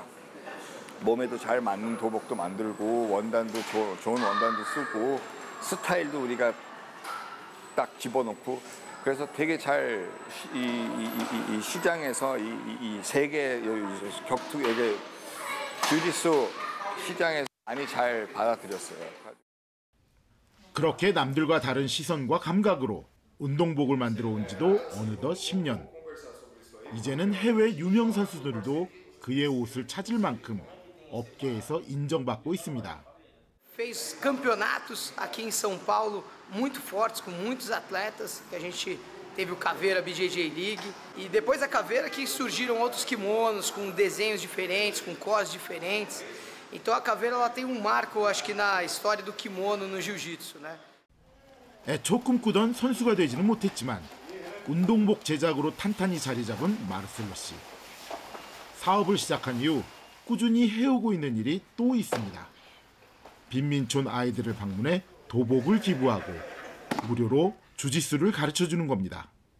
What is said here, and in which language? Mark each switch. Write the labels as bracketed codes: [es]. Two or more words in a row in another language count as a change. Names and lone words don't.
[ko] 몸에도 잘 맞는 도복도 만들고 원단도 좋은 원단도 쓰고 스타일도 우리가 딱 집어넣고 그래서 되게 잘 이 시장에서 이 세계 격투 주짓수 시장에서 많이 잘 받아들였어요. 그렇게 남들과 다른 시선과 감각으로 운동복을 만들어 온 지도 어느덧 10년. 이제는 해외 유명 선수들도 그의 옷을 찾을 만큼 업계에서 인정받고 있습니다. [pt] Fez campeonatos aqui em São Paulo muito fortes com muitos atletas, que a gente teve o Caveira BJJ League e depois da Caveira que surgiram outros kimonos com desenhos diferentes, com cores diferentes. Então a caveira ela tem marco, acho que na história do kimono no jiu-jitsu, né? [ko] 애초 꿈꾸던 선수가 되지는 못했지만 운동복 제작으로 탄탄히 자리 잡은 마르셀로 씨. 사업을 시작한 이후 꾸준히 해오고 있는 일이 또 있습니다. 빈민촌 아이들을 방문해 도복을 기부하고 무료로 주짓수를 가르쳐주는 겁니다.